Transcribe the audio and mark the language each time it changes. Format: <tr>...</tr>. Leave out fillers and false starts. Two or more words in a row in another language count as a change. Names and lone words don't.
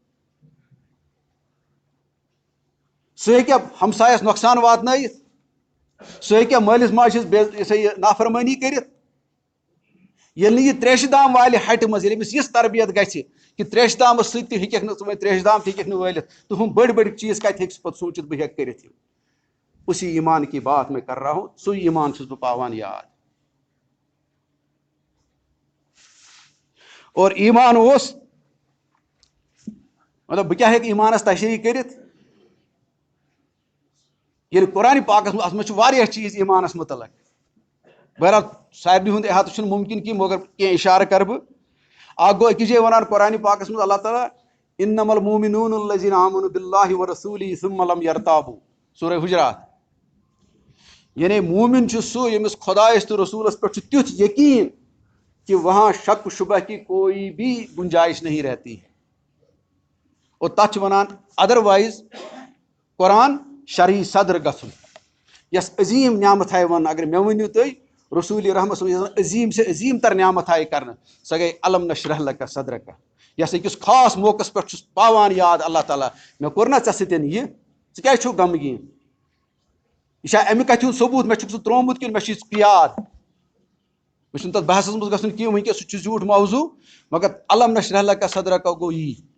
<ks>سُہ ہیٚکیٛاہ ہمسایس نۄقصان واتنٲیِتھ, سہ ہیٚکیٛاہ مٲلِس ماجہِ یہ نافرمٲنی کٔرِتھ ییٚلہِ نہٕ یہِ تریشہِ دام والہِ ہٹہِ منٛز ییٚلہِ أمِس یِژھ تربیت گژھِ کہ تریشہِ دامَس سۭتۍ تہِ ہیٚکٮ۪کھ نہٕ ژٕ وۄنۍ تریشہِ دام تہِ ہیٚکٮ۪کھ نہٕ وٲلِتھ تہٕ ہُم بٔڑۍ بٔڑۍ چیٖز کَتہِ ہیٚکہِ سُہ پَتہٕ سوٗنٛچِتھ بہٕ ہیٚکہٕ کٔرِتھ یِم</ks> <ur>اسی ایمان کی بات میں کر رہا ہوں</ur> <ks>سُے ایمان چھُس بہٕ پاوان یاد اور ایمان اوس مطلب بہٕ کیٛاہ ہیٚکہٕ ایمانس تشریح کٔرِتھ ییٚلہِ قرآنِ پاکس منٛز اَتھ منٛز چھُ واریاہ چیٖز ایمانس متعلق بہرحال سارنٕے ہُنٛد احاطہٕ چھُنہٕ مُمکِن کینٛہہ مگر کینٛہہ اِشارٕ کرٕ بہٕ اکھ گوٚو أکِس جایہِ وَنان قرآنِ پاکس منٛز اللہ تعالیٰ</ks> <ar>اِنَّمَا الْمُؤْمِنُونَ الَّذِينَ آمَنُوا بِاللَّهِ وَرَسُولِهِ ثُمَّ لَمْ يَرْتَابُوا</ar> <ks>سورہ حجرات یعنی مومن چھُ سُہ ییٚمِس خۄدایَس تہٕ رسوٗلَس پٮ۪ٹھ چھُ تیُتھ یقیٖن</ks> <ur>کہ وہاں شک و شبہ کی کوئی بھی گنجائش نہیں رہتی ہے</ur> <ks>اور تَتھ چھِ وَنان اَدروایِز قرآن شرعی صدر گژھُن یس عظیٖم نعمت آیہِ وَننہٕ اگر مےٚ ؤنِو تُہۍ رسوٗلِ رحمت</ks> <ar>صلی اللہ علیہ وسلم</ar> <ks>عظیٖم سے عظیٖم تر نعمت آیہِ کرنہٕ سۄ گٔے</ks> <ar>علم نشرح لک صدرک</ar> <ks>یس أکِس خاص موقعس پٮ۪ٹھ چھُس پاوان یاد اللہ تعالیٰ مےٚ کوٚر نا ژےٚ سۭتۍ یہِ ژٕ کیازِ چھُکھ غمگیٖن یہِ چھا اَمہِ کَتھِ ہُنٛد ثبوٗت مےٚ چھُکھ ژٕ ترٛوومُت کِنہٕ مےٚ چھُے یاد مےٚ چھُنہٕ تَتھ بحثس منٛز گژھُن کینٛہہ وٕنکیٚس سُہ چھُ زیوٗٹھ موضوٗع مگر</ks> <ar>علم نشرح لک صدرک</ar> <ks>گوٚو یی</ks>